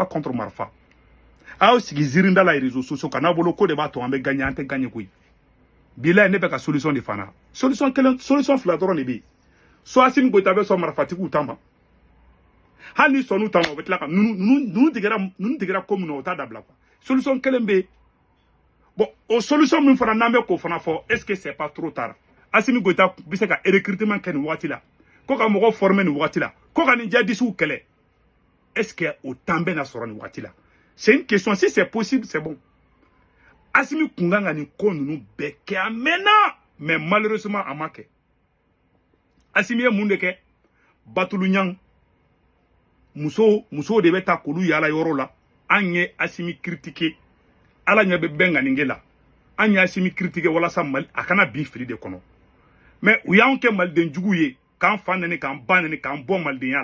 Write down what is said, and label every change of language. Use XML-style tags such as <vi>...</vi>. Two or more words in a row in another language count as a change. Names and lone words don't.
<bm>contre marifa aw sigi zirinda la</bm> <fr>réseaux sociaux</fr> <bm>kan n'a bolo ko de b'a to an bɛ gagner an tɛ gagner koyi bilahi ne bɛ ka solution de fana solution fila dɔrɔn de bɛ yen so Assimi Goïta bɛ sɔn marifatigiw ta ma hali ni sɔnn'u ta ma o bɛ tila ka ninnu tigɛra ko min na o t'a dabila quoi solution kelen bɛ yen bon o solution min fana n'an bɛ k'o fana fɔ</bm> <fr>est-ce que c'est pas trop tard</fr> <bm>Assimi Goïta bɛ se ka recrutement kɛ nin waati la ko ka mɔgɔ former nin waati la ko ka nin djihadistes kɛlɛ</bm> <fr>est-ce que</fr> <bm>o temps bɛ na sɔrɔ nin waati la</bm> <fr>c'est une question si c'est possible c'est bon</fr> <bm>Assimi kun kan ka nin ko ninnu bɛɛ kɛ a mɛnna</bm> <fr>mais malheureusement</fr> <bm>a ma kɛ Assimi ye mun de kɛ Batulu Ɲang muso de bɛ taa k'olu yaala yɔrɔ la an ye Assimi critiquer ala ɲɛ bɛ bɛn ŋaninge la an ye Assimi critiquer walasa Mali a kana bin fili de kɔnɔ mais u y'anw kɛ maliden jugu ye k'an fa nɛni k'an ba nɛni k'an bɔ malidenya</bm>